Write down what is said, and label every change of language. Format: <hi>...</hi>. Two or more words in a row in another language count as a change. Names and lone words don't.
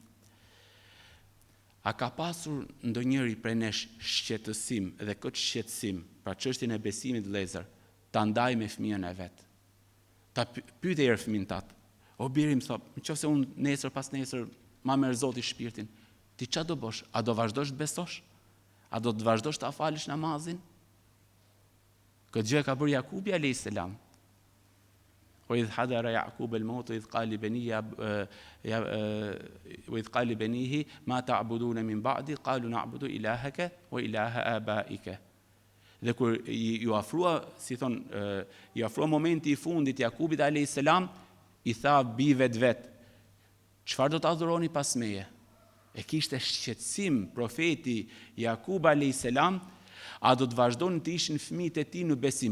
<sq>A ka pasur ndonjëri prej nesh shqetësim dhe këtë shqetësim, pra çështjen e besimit vëllezër, ta ndaj me fëmijën e vet? Ta pyetej herë fëmin tat. O biri më thot, nëse unë nesër pas nesër ma merr Zoti shpirtin, ti ç'a do bësh? A do vazhdosh të besosh? A do të vazhdosh ta falësh namazin? Këtë gjë ka bërë Jakubi</sq> <ar>عليه السلام. وإذ حضر يعقوب الموت إذ قال لبنيه ما تعبدون من بعدي قالوا نعبد إلهك وإله آبائك.</ar> <sq>Dhe kur ju afrua momenti i fundit Jakubit</sq> <ar>عليه السلام,</ar> <sq>i tha bijve vet, çfarë do të adhuroni pas meje? E kishte shqetësim profeti Jakub</sq> <ar>عليه السلام.</ar> <sq>A do të vazhdojnë të ishin fëmijët e tij në besim?</sq>